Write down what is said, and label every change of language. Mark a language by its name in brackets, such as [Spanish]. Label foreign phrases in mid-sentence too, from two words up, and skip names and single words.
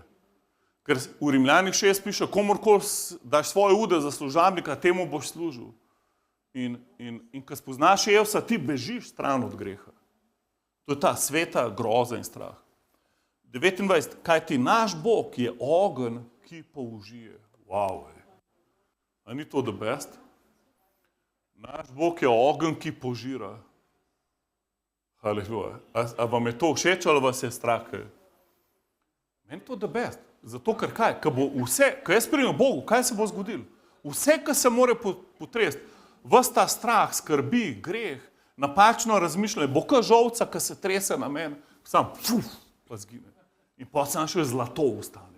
[Slovenian] Ker v Rimljanih 6 piše, komorkoli daš svoje ude za služabnika, temu boš služil. In ko spoznaš Evsa, ti bežiš stran od greha. To je ta sveta groza in strah. 29. Kaj ti naš Bog je ogenj, ki použije. Wow. A ni to [English] the best? [Slovenian] Naš Bog je ogenj, ki požira. Haleluja. A vam je to všeč ali vas je strah? Meni to [English] the best. [Slovenian] Zato, ker kaj? Ko jaz pridem Bogu, kaj se bo zgodilo? Vse, kar se more potresti, ves ta strah, skrbi, greh, napačno razmišljanje, bo kot žolca, ki se trese na meni, sam pa zgine. In potem sam še zlato ostane.